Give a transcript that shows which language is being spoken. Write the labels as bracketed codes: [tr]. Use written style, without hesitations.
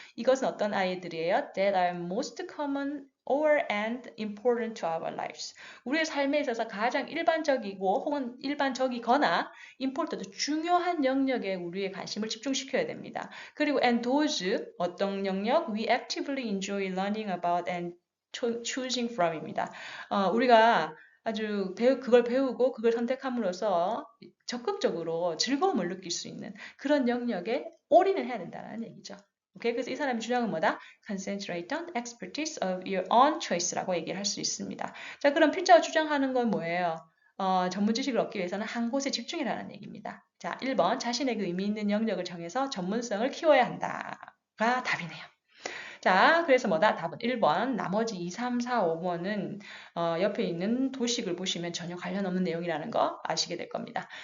[ko] 이것은 어떤 아이들이에요? [en] That are most common or and important to our lives. [ko] 우리의 삶에 있어서 가장 일반적이고 혹은 일반적이거나 important, 중요한 영역에 우리의 관심을 집중시켜야 됩니다. 그리고 and those, 어떤 영역? [en] We actively enjoy learning about and choosing from입니다. [ko] 우리가 아주 그걸 배우고 그걸 선택함으로써 적극적으로 즐거움을 느낄 수 있는 그런 영역에 올인을 해야 된다는 얘기죠. 오케이, 그래서 이 사람의 주장은 뭐다? [en] Concentrate on expertise of your own choice라고 [ko] 얘기를 할 수 있습니다. 자, 그럼 필자가 주장하는 건 뭐예요? 전문 지식을 얻기 위해서는 한 곳에 집중이라는 얘기입니다. 자, 1번 자신에게 의미 있는 영역을 정해서 전문성을 키워야 한다가 답이네요. 자, 그래서 뭐다? 답은 1번. 나머지 2, 3, 4, 5번은 옆에 있는 도식을 보시면 전혀 관련 없는 내용이라는 거 아시게 될 겁니다.